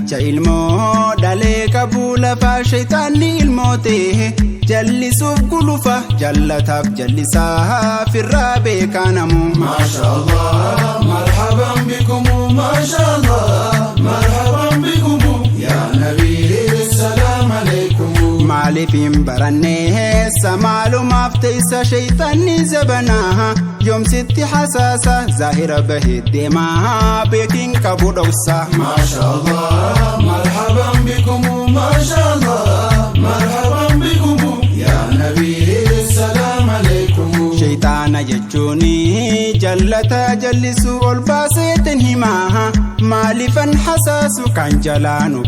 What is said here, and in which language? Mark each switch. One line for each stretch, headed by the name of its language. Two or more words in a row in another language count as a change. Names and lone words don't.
Oromo: ilmoo dhalee qabu lafaa shaytaanni ilmoote, jallisuuf gulufa jallataaf jallisaa firraa beekaa namu.
Arabic: ما شاء الله، مرحبا بكم، ما شاء الله، مرحبا بكم، يا نبي، السلام عليكم.
Oromo: Maaliif hin baranne eessa maalumaaf teessa shaytaanni zabana, yoomsitti hasaasa zaahira bahee deema beekin qabu dhoksa.
Arabic: ما شاء الله، مرحبا بكم، ما شاء الله، مرحبا بكم، يا نبي، السلام عليكم.
Oromo: Shaytaana jechuuni jallata jallisu ol baaseetin hima, maalifan hasaasu kan jalaa